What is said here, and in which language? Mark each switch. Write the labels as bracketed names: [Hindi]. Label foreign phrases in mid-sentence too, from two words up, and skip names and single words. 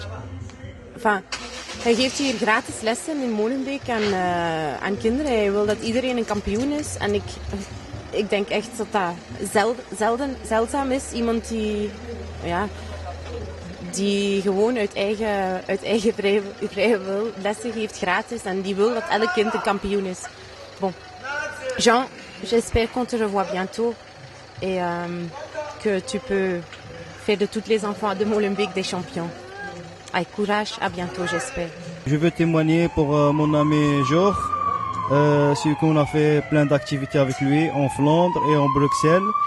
[Dutch] Enfin, hij geeft hier gratis lessen in Molenbeek aan kinderen. Hij wil dat iedereen een kampioen is. En ik denk echt dat dat zeldzaam is. Iemand die gewoon uit eigen vrije wil lessen geeft gratis. En die wil dat elk kind een kampioen is. [French] Bon. Jean, j'espère qu'on te revoit bientôt. Et que tu peux faire de tous les enfants de Molenbeek des champions. Avec courage, à bientôt, j'espère. Je veux témoigner pour mon ami Georges, celui qu'on a fait plein d'activités avec lui en Flandre et en Bruxelles.